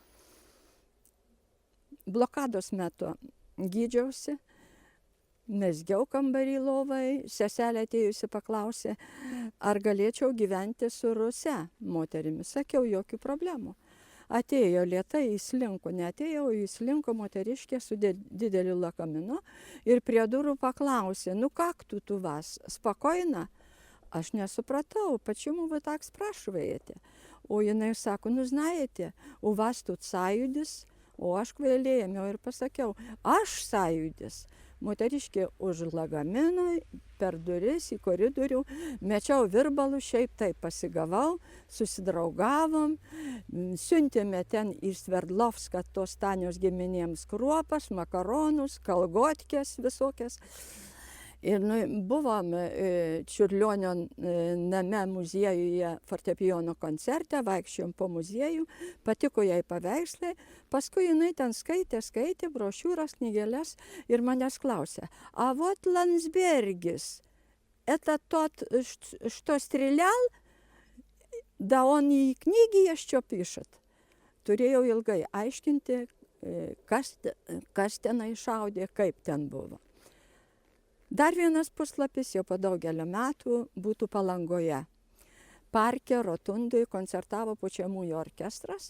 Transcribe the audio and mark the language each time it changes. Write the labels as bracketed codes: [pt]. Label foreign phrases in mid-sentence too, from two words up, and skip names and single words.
[lt] Blokados metu gydžiausi, mezgiau kambarį lovai, seselė atėjusi paklausė, ar galėčiau gyventi su ruse moterimi. Sakiau, jokių problemų. Atėjo lėtai, įslinko, neatėjo, įslinko moteriškė su dideliu lakaminu ir prie durų paklausė, nu [ru] как тут у вас, спокойно? [lt] Aš nesupratau, [ru] почему вы так спрашиваете? [lt] O jinai sako, nu [ru] знаете, у вас тут [lt] sąjūdis, o aš kvailiai ėmiau ir pasakiau, aš sąjūdis. Moteriškė už lagamino, per duris į koridorių, mečiau virbalų, šiaip taip pasigavau, susidraugavom, siuntėme ten į Sverdlovską tos Tanios giminėms kruopas, makaronus, kalgotkės visokias. Ir buvom Čiurlionio name muziejuje fortepijono koncerte, vaikščiojom po muziejų, patiko jai paveikslai, paskui jinai ten skaitė brošiūras, knygeles ir manęs klausė, [ru] a вот Landsbergis, это тот, что стрелял, да он и книги еще пишет. [lt] Turėjau ilgai aiškinti, kas tenai šaudė, kaip ten buvo. Dar vienas puslapis jau po daugelio metų būtų Palangoje. Parke Rotundui koncertavo pučiamųjų orkestras.